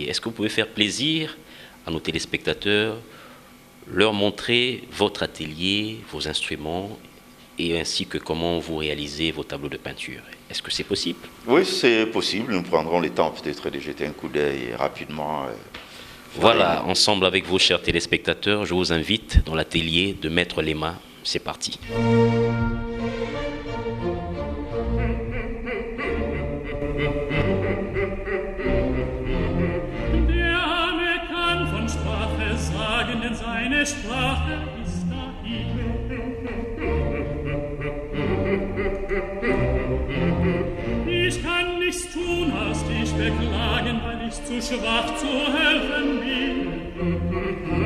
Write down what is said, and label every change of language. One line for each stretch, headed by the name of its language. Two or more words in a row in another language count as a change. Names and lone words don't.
French: Est-ce que vous pouvez faire plaisir à nos téléspectateurs, leur montrer votre atelier, vos instruments, et ainsi que comment vous réalisez vos tableaux de peinture? Est-ce que c'est possible? Oui, c'est possible. Nous prendrons le temps peut-être de jeter un coup d'œil rapidement. Voilà, ensemble avec vous, chers téléspectateurs, je vous invite dans l'atelier de Maître Lema. C'est parti.
German: Seine Sprache ist dahin. Ich kann nichts tun, als dich beklagen, weil ich zu schwach zu helfen bin.